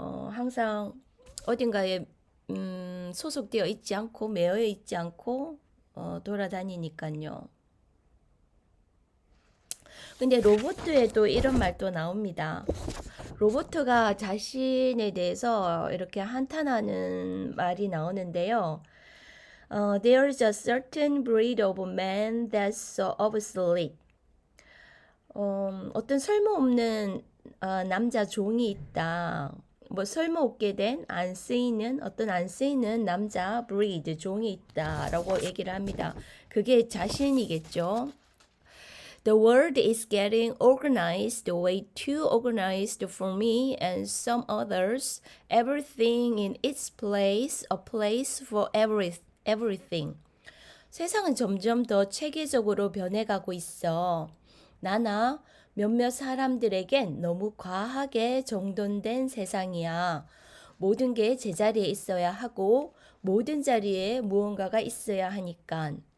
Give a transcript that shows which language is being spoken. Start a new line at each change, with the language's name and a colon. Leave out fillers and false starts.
Korean: 항상 어딘가에 소속되어 있지 않고 매여 있지 않고 돌아다니니까요. 근데 로버트에도 이런 말도 나옵니다. 로버트가 자신에 대해서 이렇게 한탄하는 말이 나오는데요.
English: There's a certain breed of man that's so obsolete.
Korean: 어떤 쓸모없는 남자 종이 있다. 뭐 쓸모없게 된 안 쓰이는 어떤 안 쓰이는 남자 breed 종이 있다라고 얘기를 합니다. 그게 자신이겠죠.
English: The world is getting organized, way too organized for me and some others. Everything in its place, a place for everything.
Korean: 세상은 점점 더 체계적으로 변해가고 있어. 나나 몇몇 사람들에겐 너무 과하게 정돈된 세상이야. 모든 게 제자리에 있어야 하고 모든 자리에 무언가가 있어야 하니까.